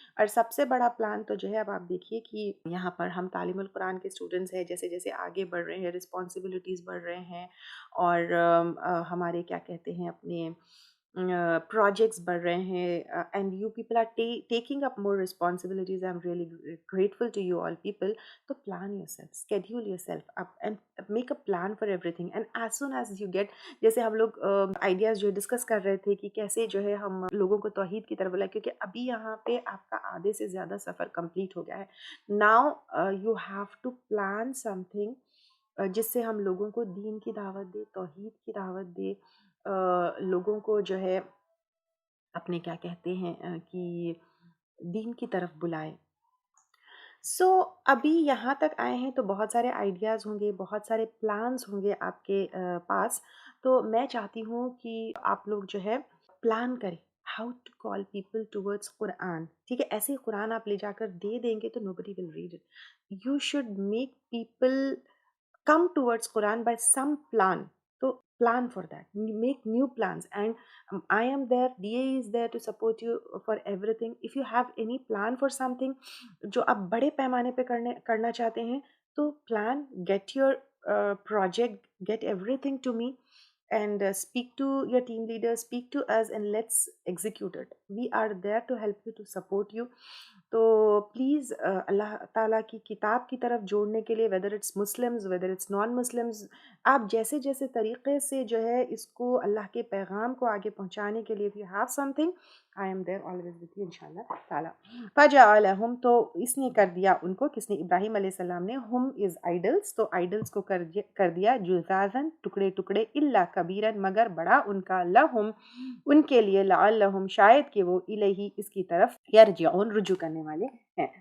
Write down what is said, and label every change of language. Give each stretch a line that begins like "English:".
Urdu: اور سب سے بڑا پلان تو جو ہے, اب آپ دیکھیے کہ یہاں پر ہم تعلیم القرآن کے اسٹوڈنٹس ہیں, جیسے جیسے آگے بڑھ رہے ہیں, رسپانسبلٹیز بڑھ رہے ہیں, اور ہمارے کیا کہتے ہیں اپنے projects بڑھ رہے ہیں,
English: and you people are taking up more responsibilities. I'm really grateful to you all people. So plan yourself, schedule yourself up and make a plan for everything. And as soon as you get,
Urdu: جیسے ہم لوگ ideas جو discuss کر رہے تھے کہ کیسے جو ہے ہم لوگوں کو توحید کی طرف بلائیں, کیونکہ ابھی یہاں پہ آپ کا آدھے سے زیادہ سفر کمپلیٹ ہو گیا ہے.
English: Now you have to plan something
Urdu: جس سے ہم لوگوں کو دین کی دعوت دے, توحید کی دعوت دے, لوگوں کو جو ہے اپنے کیا کہتے ہیں کہ دین کی طرف بلائے. سو ابھی یہاں تک آئے ہیں تو بہت سارے آئیڈیاز ہوں گے, بہت سارے پلانز ہوں گے آپ کے پاس. تو میں چاہتی ہوں کہ آپ لوگ جو ہے پلان کریں
English: How to call people towards Quran.
Urdu: ٹھیک ہے, ایسے قرآن آپ لے جا کر دے دیں گے تو
English: nobody will read it. You should make people come towards Quran by some plan. So plan for that, make new plans, and I am there, DA is there to support you for everything. If you have any plan for something
Urdu: جو آپ بڑے پیمانے پہ کرنا چاہتے ہیں,
English: تو plan, get your project, get everything to me, and speak to your team leader, speak to us, and let's execute it. We are there to help you, to support you.
Urdu: تو پلیز اللہ تعالیٰ کی کتاب کی طرف جوڑنے کے لیے,
English: whether it's Muslims whether it's non Muslims,
Urdu: آپ جیسے جیسے طریقے سے جو ہے اس کو اللہ کے پیغام کو آگے پہنچانے کے لیے,
English: if you have something, I am there always with you
Urdu: انشاءاللہ تعالیٰ. فَجَعَلَهُمْ تو اس نے کر دیا ان کو, کس نے, ابراہیم علیہ السلام نے,
English: ہم از آئیڈلس,
Urdu: تو آئیڈلس کو کر دیا جزازن ٹکڑے ٹکڑے, الا کبیرن مگر بڑا ان کا, لہم ان کے لیے, لعلہم شاید کہ وہ الیہ اس کی طرف یرجعون رجوع کرنے والے ہیں.